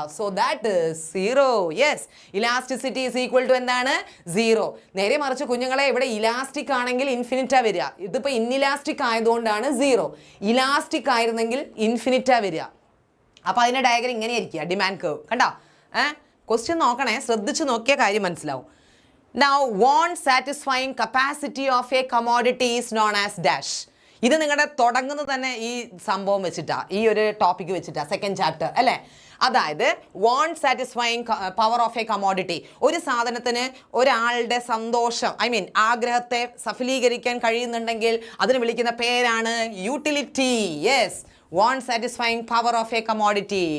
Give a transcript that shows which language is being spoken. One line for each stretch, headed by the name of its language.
English: So that is 0. Yes, elasticity is equal to എന്താണ്? 0.
Malayalam: നേരെ മറിച്ച് കുഞ്ഞുങ്ങളെ ഇവിടെ ഇലാസ്റ്റിക് ആണെങ്കിൽ ഇൻഫിനിറ്റാ വരിക. ഇതിപ്പോൾ ഇൻഇലാസ്റ്റിക് ആയതുകൊണ്ടാണ് 0. ഇലാസ്റ്റിക് ആയിരുന്നെങ്കിൽ ഇൻഫിനിറ്റാ വരിക. അപ്പോൾ അതിൻ്റെ ഡയഗ്രം ഇങ്ങനെ ആയിരിക്കുക, ഡിമാൻഡ് കർവ്. കണ്ടോ? ക്വസ്റ്റ്യൻ നോക്കണേ, ശ്രദ്ധിച്ച് നോക്കിയ കാര്യം മനസ്സിലാവും.
English: Now, want satisfying capacity of a commodity is known as dash.
Malayalam: ഇത് നിങ്ങളുടെ തുടങ്ങുന്നത് തന്നെ ഈ സംഭവം വെച്ചിട്ടാ, ഈ ഒരു ടോപ്പിക് വെച്ചിട്ടാ, സെക്കൻഡ് ചാപ്റ്റർ അല്ലേ.
English: അതായത് want satisfying power of a commodity.
Malayalam: ഒരു സാധനത്തിന് ഒരാളുടെ സന്തോഷം, ഐ മീൻ ആഗ്രഹത്തെ സഫലീകരിക്കാൻ കഴിയുന്നുണ്ടെങ്കിൽ അതിന് വിളിക്കുന്ന പേരാണ് utility.
English: Yes, want satisfying power of a commodity.